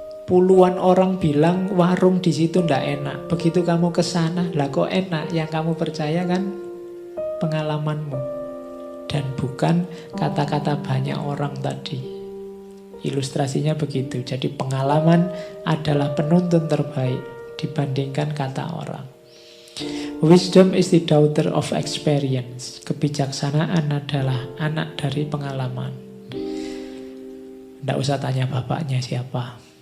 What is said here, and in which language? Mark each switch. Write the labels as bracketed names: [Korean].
[Indonesian] Puluhan orang bilang warung di situ ndak enak. Begitu kamu ke sana, lah kok enak? Yang kamu percaya kan pengalamanmu dan bukan kata-kata banyak orang tadi. Ilustrasinya begitu. Jadi pengalaman adalah penuntun terbaik dibandingkan kata orang. [English] Wisdom is the daughter of experience. [Indonesian] Kebijaksanaan adalah anak dari pengalaman. Tidak usah tanya bapaknya siapa.